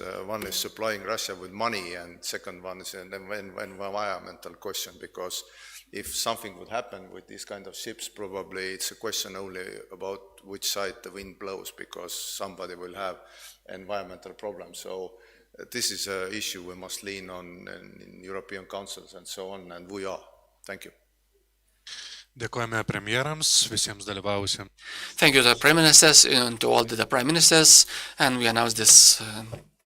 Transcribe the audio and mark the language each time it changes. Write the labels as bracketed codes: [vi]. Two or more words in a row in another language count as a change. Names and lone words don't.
[en] One is supplying Russia with money, and second one is an environmental question, because if something would happen with these kind of ships, probably it's a question only about which side the wind blows, because somebody will have environmental problems. So this is an issue we must lean on in European councils and so on, and we are. Thank you. [lt] Dėkojame premjerams, visiems dalyvavusiems. [en] Thank you to the Prime Ministers and to all the Prime Ministers, and we announce this